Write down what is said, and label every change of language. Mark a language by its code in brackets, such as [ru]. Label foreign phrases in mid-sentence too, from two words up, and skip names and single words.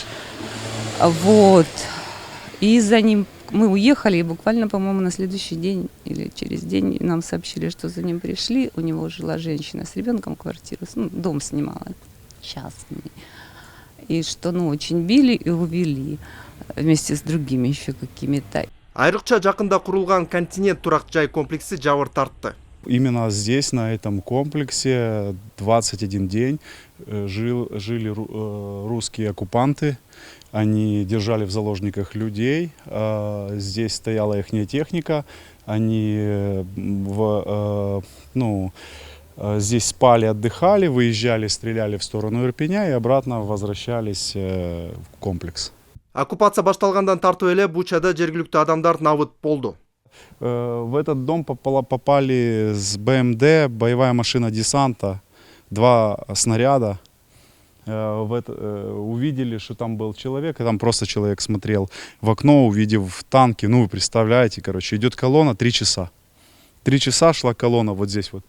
[ru] Вот, и за ним мы уехали, и буквально, по-моему, на следующий день или через день нам сообщили, что за ним пришли, у него жила женщина с ребенком, квартиру, дом снимала, частный. И что, очень били и увели вместе с другими еще какими-то. [ky] Айрыкча жакында курулган континент турак жай комплекси жабыр тартты. [ru] Именно здесь, на этом комплексе, 21 день жили русские оккупанты. Они держали в заложниках людей. Здесь стояла их техника. Они здесь спали, отдыхали, выезжали, стреляли в сторону Ирпеня и обратно возвращались в комплекс. [ky] Оккупация башталгандан тартып эле Бучада жергиликтүү адамдар набыт болду. [ru] В этот дом попали с БМД, боевая машина десанта, 2 снаряда. Увидели, что там был человек, и там просто человек смотрел в окно, увидев танки. Вы представляете, идет колонна 3 часа. 3 часа шла колонна вот здесь вот.